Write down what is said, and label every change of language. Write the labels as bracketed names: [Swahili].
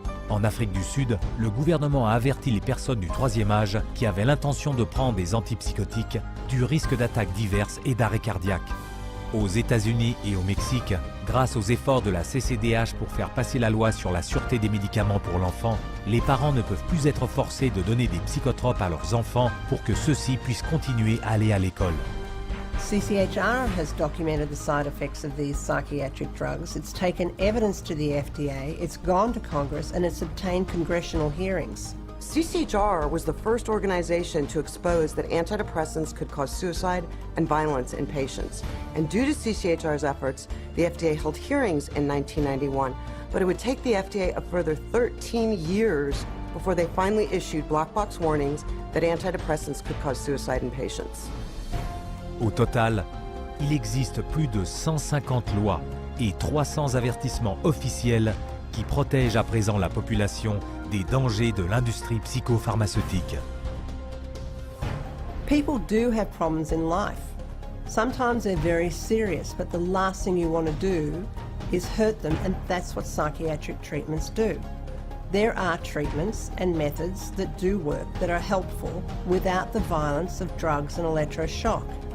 [French] En Afrique du Sud, le gouvernement a averti les personnes du troisième âge qui avaient l'intention de prendre des antipsychotiques du risque d'attaques diverses et d'arrêt cardiaque. Aux États-Unis et au Mexique, grâce aux efforts de la CCDH pour faire passer la loi sur la sûreté des médicaments pour l'enfant, les parents ne peuvent plus être forcés de donner des psychotropes à leurs enfants pour que ceux-ci puissent continuer à aller à l'école. [English] CCHR has documented the side effects of these psychiatric drugs. It's taken evidence to the FDA, it's gone to Congress, and it's obtained congressional hearings. CCHR was the first organization to expose that antidepressants could cause suicide and violence in patients. And due to CCHR's efforts, the FDA held hearings in 1991, but it would take the FDA a further 13 years before they finally issued black box warnings that antidepressants could cause suicide in patients. [French] Au total, il existe plus de 150 lois et 300 avertissements officiels qui protègent à présent la population des dangers de l'industrie psychopharmaceutique. [English] People do have problems in life. Sometimes they're very serious, but the last thing you want to do is hurt them, and that's what psychiatric treatments do. There are treatments and methods that do work, that are helpful without the violence of drugs and electroshock.